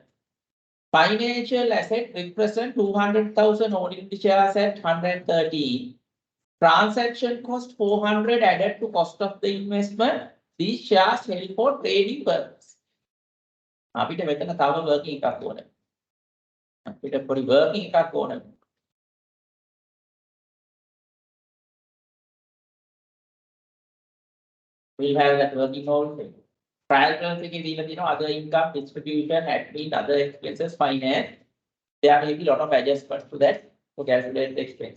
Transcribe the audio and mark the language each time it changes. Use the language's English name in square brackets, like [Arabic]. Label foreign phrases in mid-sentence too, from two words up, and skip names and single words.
[English] Financial asset represent 200,000 ordinary shares at 130. Transaction cost 400 added to cost of the investment. These shares held for trading purpose. [Sinhala] අපිට මෙතන තව working එකක් ඕනේ. අපිට පොඩි working එකක් ඕනේ. [English] We'll have that working also. Trial balance [Sinhala] එකේ දීලා තියෙනවා [English] other income, distribution, admin, other expenses, finance. There may be a lot of adjustments to that to calculate the expenses.